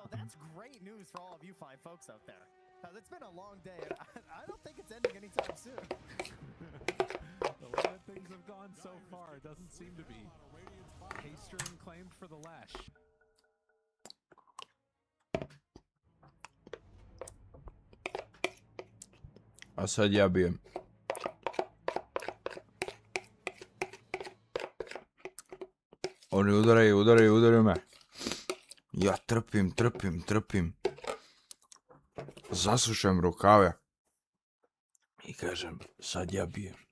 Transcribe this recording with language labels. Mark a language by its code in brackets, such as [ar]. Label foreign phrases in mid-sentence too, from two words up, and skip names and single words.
[en] So that's great news for all of you fine folks out there. Because it's been a long day, and I don't think it's ending anytime soon. The way that things have gone so far, it doesn't seem to be. Hasterin claimed for the Lesh. [bs] A sad ja bijem. Oni udaraju me. Ja trpim. Zasušam rukave. I kažem, sad ja bijem.